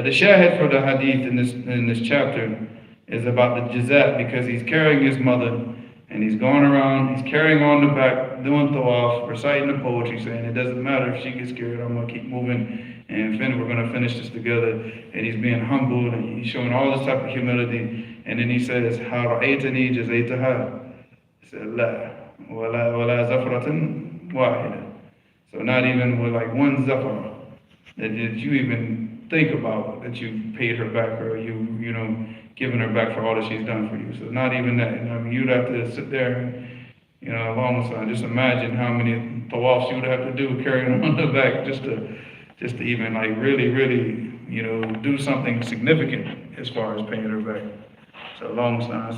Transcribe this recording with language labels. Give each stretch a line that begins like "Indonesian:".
English: But the shahid for the hadith in this chapter is about the jazat, because he's carrying his mother and he's going around, he's carrying on the back, doing tawaf, reciting the poetry, saying it doesn't matter if she gets scared, I'm going to keep moving, and we're going to finish this together. And he's being humble, and he's showing all this type of humility. And then he says,
Arabic: هَا رَأَيْتَنِي جَزَيْتَهَا.
English: He said,
Arabic: لَا وَلَا زَفْرَةٍ وَاحِدَةٍ.
English: So not even with like one zafra that you even think about, that you paid her back, or you given her back for all that she's done for you. So not even that. You'd have to sit there and, along with her, just imagine how many tawafs you would have to do carrying on the back just to even like really, do something significant as far as paying her back. So long time.